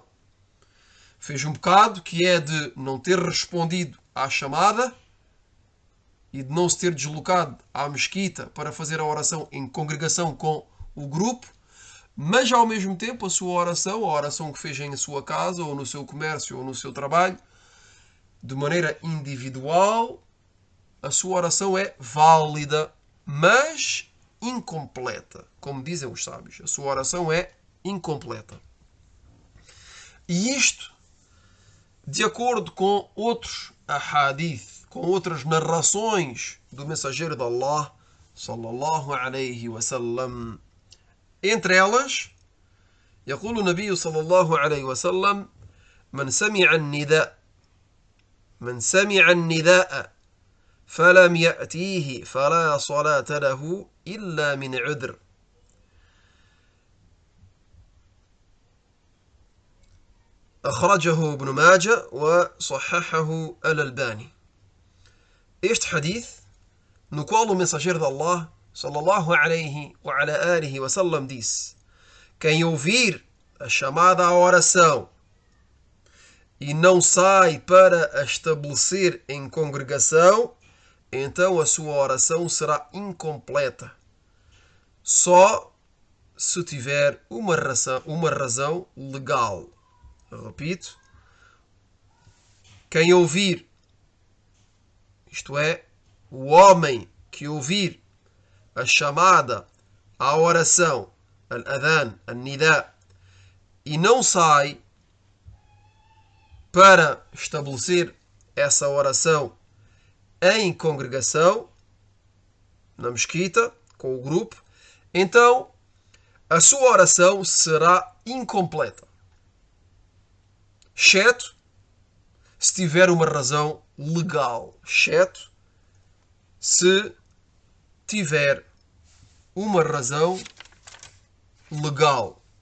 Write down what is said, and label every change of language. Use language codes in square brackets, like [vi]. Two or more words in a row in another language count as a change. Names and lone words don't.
[pt] Fez um pecado que é de não ter respondido à chamada e de não se ter deslocado à mesquita para fazer a oração em congregação com o grupo, mas ao mesmo tempo a sua oração, a oração que fez em sua casa, ou no seu comércio, ou no seu trabalho, de maneira individual, a sua oração é válida, mas incompleta. Como dizem os sábios, a sua oração é incompleta. E isto, de acordo com outros ahadith, com outras narrações do mensageiro de Allah, [ar] صلى الله عليه وسلم. [pt] Entre elas, [ar] يقول النبي صلى الله عليه وسلم: من سمع النداء فلم يأتيه فلا صلاة له إلا من عذر. أخرجه ابن ماجه وصححه الألباني. [pt] Este hadith, no qual o mensageiro de Allah, [ar] صلى الله عليه وعلى آله وسلم, [pt] disse: quem ouvir a chamada à oração e não sai para a estabelecer em congregação, então a sua oração será incompleta. Só se tiver uma razão legal. Eu repito: quem ouvir, isto é, o homem que ouvir a chamada à oração, [ar] الأذان، النداء, [pt] e não sai para estabelecer essa oração em congregação, na mesquita, com o grupo, então a sua oração será incompleta, exceto se tiver uma razão legal, exceto se tiver uma razão legal.